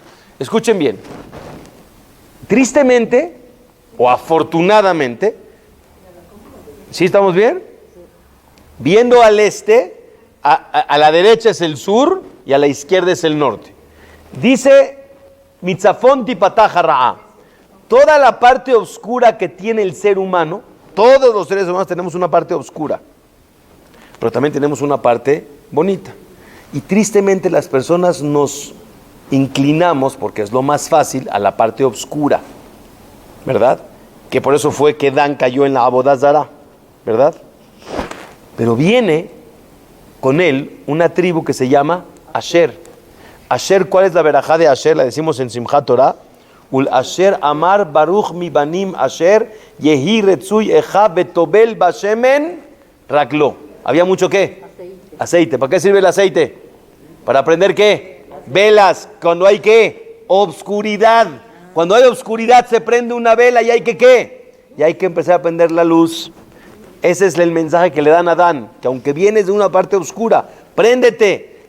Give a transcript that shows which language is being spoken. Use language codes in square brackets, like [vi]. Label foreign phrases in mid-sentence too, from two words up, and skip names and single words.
[es] Escuchen bien. Tristemente, o afortunadamente, ¿sí estamos bien? Viendo al este, a la derecha es el sur y a la izquierda es el norte. [he] Dice מצפון תפתח הרעה. [es] Toda la parte oscura que tiene el ser humano, todos los seres humanos tenemos una parte oscura, pero también tenemos una parte bonita. Y tristemente las personas nos inclinamos, porque es lo más fácil, a la parte oscura, ¿verdad? Que por eso fue que Dan cayó en la [he] עבודה זרה, [es] ¿verdad? Pero viene con él una tribu que se llama Asher. Asher, ¿cuál es la verajá de Asher? La decimos en [he] שמחת תורה. ולאשר אמר ברוך מבנים אשר יהי רצוי אחיו וטבל בשמן רגלו. [es] ¿Había mucho qué? Aceite. ¿Para qué sirve el aceite? ¿Para prender qué? Velas. Cuando hay qué? Obscuridad. Cuando hay oscuridad se prende una vela y hay que ¿qué? Y hay que empezar a prender la luz. Ese es el mensaje que le dan a Adán, que aunque vienes de una parte oscura, préndete.